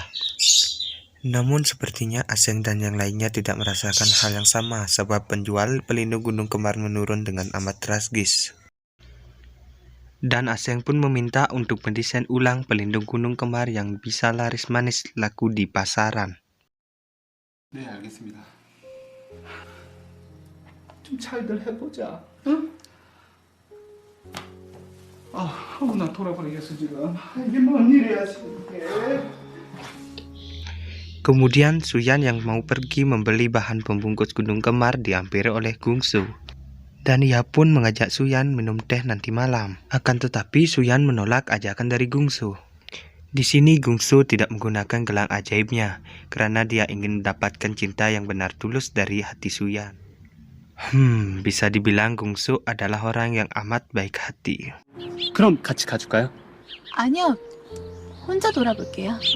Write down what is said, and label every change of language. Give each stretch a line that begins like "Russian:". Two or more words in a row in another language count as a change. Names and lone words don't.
Indonesian: Namun sepertinya Aseng dan yang lainnya tidak merasakan hal yang sama, sebab penjual pelindung gunung kemar menurun dengan amat drastis. Dan Aseng pun meminta untuk mendesain ulang pelindung gunung kemar yang bisa laris manis laku di pasaran.
Korean: 네, 알겠습니다. 좀 잘들 해보자, 응? 나 돌아버리겠어 지금. 이게 뭔 일이야 지금 이게.
Indonesian: Kemudian Suyan yang mau pergi membeli bahan pembungkus gunung kemar dihampiri oleh Gungsu. Dan ia pun mengajak Suyan minum teh nanti malam. Akan tetapi Suyan menolak ajakan dari Gungsu. Di sini Gungsu tidak menggunakan gelang ajaibnya karena dia ingin mendapatkan cinta yang benar tulus dari hati Suyan. Bisa dibilang Gungsu adalah orang yang amat baik hati.
Korean: 그럼 같이 가줄까요? 아니요. 혼자 돌아볼게요.